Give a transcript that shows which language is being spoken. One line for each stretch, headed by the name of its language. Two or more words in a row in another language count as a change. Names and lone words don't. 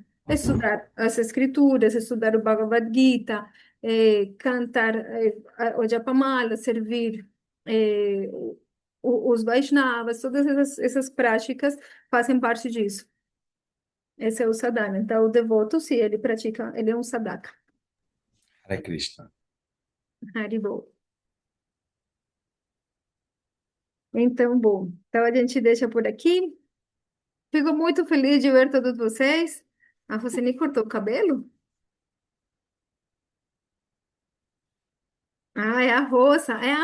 Portuguese: Estudar as escrituras, estudar o Bhagavad Gita, cantar o Japamala, servir os Vaishnavas, todas essas práticas fazem parte disso. Esse é o sadhana. Então, o devoto, se ele pratica, ele é um sadhaka.
Sanskrit: Hare Krishna. Haribol.
Portuguese: Então, bom. Então, a gente deixa por aqui. Fico muito feliz de ver todos vocês. A Rosane cortou o cabelo? Ah, é a Rosa.